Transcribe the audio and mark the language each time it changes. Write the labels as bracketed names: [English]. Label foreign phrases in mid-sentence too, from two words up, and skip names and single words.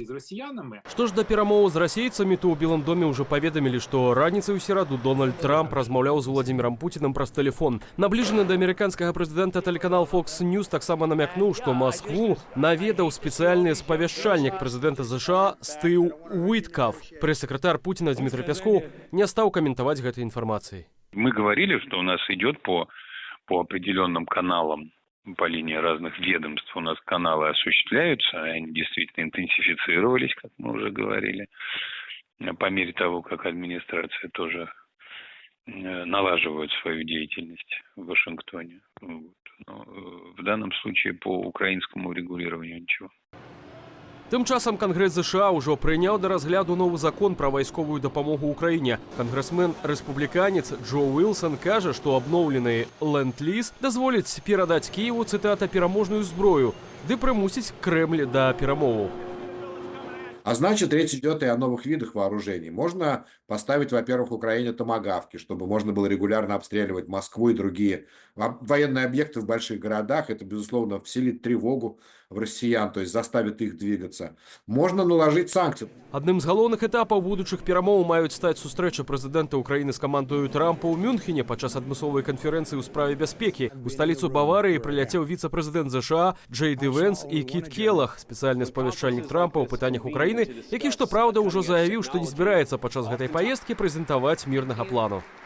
[Belarusian] Што ж да перамоў з расейцамі, то ў Белым доме ўжо паведамілі, што раніцай у сераду Дональд Трамп размаўляў з Владзімірам Пуцінам праз тэлефон. Набліжаны да амерыканскага прэзідэнта тэлеканал Fox News таксама намякнуў, што Маскву наведаў спецыяльны спавяшчальнік прэзідэнта ЗША Стыў Уиткаф. Прэс-сакратар Пуціна Дмітрий Пяскоў не стаў каментаваць гэтай інфармацыяй. [Russian] Мы говорили, что у нас идет по определенным каналам, по линии разных ведомств у нас каналы осуществляются, они действительно интенсифицировались, как мы уже говорили, по мере того, как администрация тоже налаживает свою деятельность в Вашингтоне. Но в данном случае по украинскому регулированию ничего. [Belarusian] Тым часам Кангрэс ЗША ўжо прыняў да разгляду новы закон пра вайсковую дапамогу ўкраіне. Кангрэсмен-рэспубліканец Джо Уилсон кажа, што абноўлены ленд-ліз дазволіць перадаць Кіеву, цытата, пераможную зброю, ды прымусіць Крэмль да перамоваў. [Russian] А значит, речь идет и о новых видах вооружений. Можно поставить, во-первых, Украине томагавки, чтобы можно было регулярно обстреливать Москву и другие военные объекты в больших городах. Это, безусловно, вселит тревогу в россиян, то есть заставит их двигаться. Можно наложить санкции. [Belarusian] Адным з галоўных этапаў будучых перамоў маюць стаць сустрэча прэзідэнта Украіны з камандою Трампа ў Мюнхене падчас адмысловай канферэнцыі ў справе бяспекі. У сталіцу Баварыі прыляцеў віцэ-прэзідэнт ЗША Джей Ді Вэнс і Кіт Келах, спецыяльны спавяшчальнік Трампа ў пытаннях Украіны, Украіны, які, што праўда, ўжо заявіў, што не збіраецца падчас гэтай паездкі прэзентаваць мірнага плану.